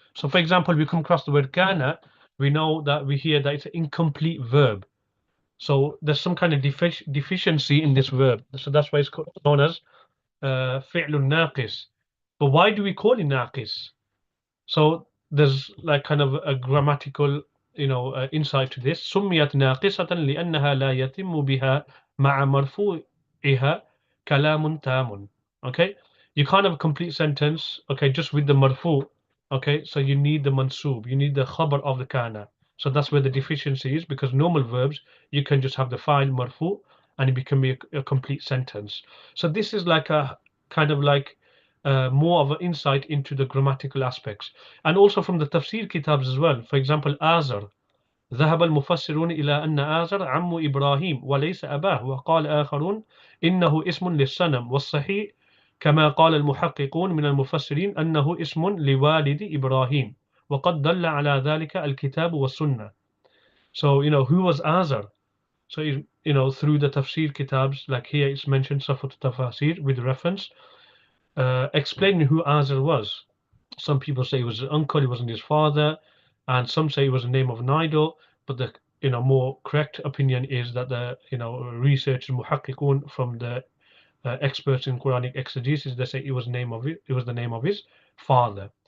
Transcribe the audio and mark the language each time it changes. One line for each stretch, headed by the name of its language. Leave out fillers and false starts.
English: So for example, we come across the word kana, we know that we hear that it's an incomplete verb. So there's some kind of deficiency in this verb. So that's why it's known as fi'lun naqis. But why do we call it naqis? So there's like kind of a grammatical, insight to this.
Arabic: سميت ناقصة لأنها لا يتم بها مع مرفوعها كلام تام.
English: Okay, you can't have a complete sentence. Okay, just with the marfu. Okay, so you need the mansoob. You need the khabar of the kana. So that's where the deficiency is, because normal verbs you can just have the fa'il marfu and it become a complete sentence. So this is like a kind of like more of an insight into the grammatical aspects, and also from the tafsir kitabs as well. For example,
Arabic: Azar, ذهب المفسرون إلى أن آزر عم إبراهيم وليس أباه، وقال آخرون إنه اسم للصنم، والصحيح كما قال المحققون من المفسرين أنه اسم لوالد إبراهيم، وقد دل على ذلك الكتاب والسنة.
English: So who was Azar? So through the tafsir kitabs, like here it's mentioned Safat Tafasir with reference, explaining who Azar was. Some people say it was his uncle, it wasn't his father, and some say it was the name of an idol. But the more correct opinion is that the researchers muhakkikun from the experts in Quranic exegesis, they say it was the name of his father.